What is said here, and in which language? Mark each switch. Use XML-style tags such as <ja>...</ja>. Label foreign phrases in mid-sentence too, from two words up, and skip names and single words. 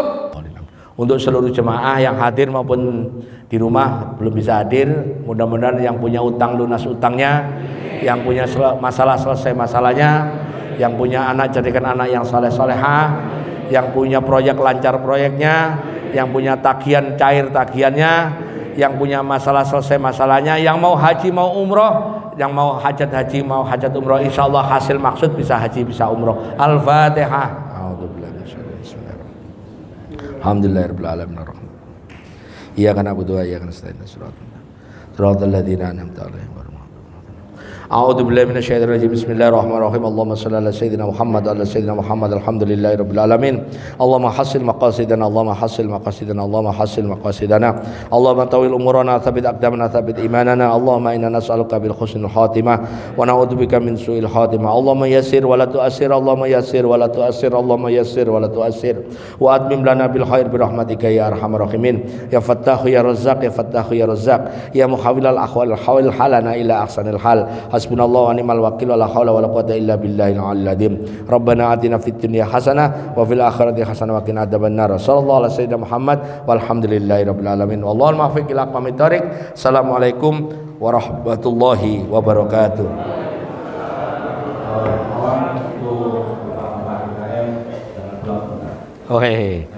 <id>Untuk seluruh jemaah yang hadir maupun di rumah belum bisa hadir, mudah-mudahan yang punya utang lunas utangnya, yang punya masalah selesai masalahnya, yang punya anak jadikan anak yang soleh-solehah, yang punya proyek lancar proyeknya, yang punya tagihan cair tagihannya, yang punya masalah selesai masalahnya, yang mau haji mau umroh, yang mau hajat haji mau hajat umroh, insyaallah hasil maksud bisa haji bisa umroh. Al-Fatihah.</id> <ar>الحمد لله رب العالمين. إياك نعبد وإياك نستعين صراط الذين أنعمت عليهم. أعوذ بالله من الشيطان الرجيم بسم الله الرحمن الرحيم. اللهم صل على سيدنا محمد وعلى سيدنا محمد الحمد لله رب العالمين. اللهم حصل مقاصدنا اللهم حصل مقاصدنا اللهم حصل مقاصدنا. اللهم طول أعمارنا ثبت أقدامنا ثبت إيماننا. اللهم إنا نسألك بحسن الخاتمة ونعوذ بك من سوء الخاتمة. اللهم يسر ولا تعسر اللهم يسر ولا تعسر اللهم يسر ولا تعسر. وأتمم لنا بالخير برحمتك يا أرحم الراحمين. يا فتاح يا رزاق يا فتاح يا رزاق يا محول الأحوال حول حالنا إلى أحسن الحال. حسبنا الله ونعم الوكيل ولا حول ولا قوة إلا بالله العلي العظيم. ربنا آتنا في الدنيا حسنة وفي الآخرة حسنة وقنا عذاب النار. صلى الله عليه وسلم محمد والحمد لله رب العالمين والله الموفق إلى أقوم الطريق. السلام عليكم ورحمة الله وبركاته. Oke.</ar>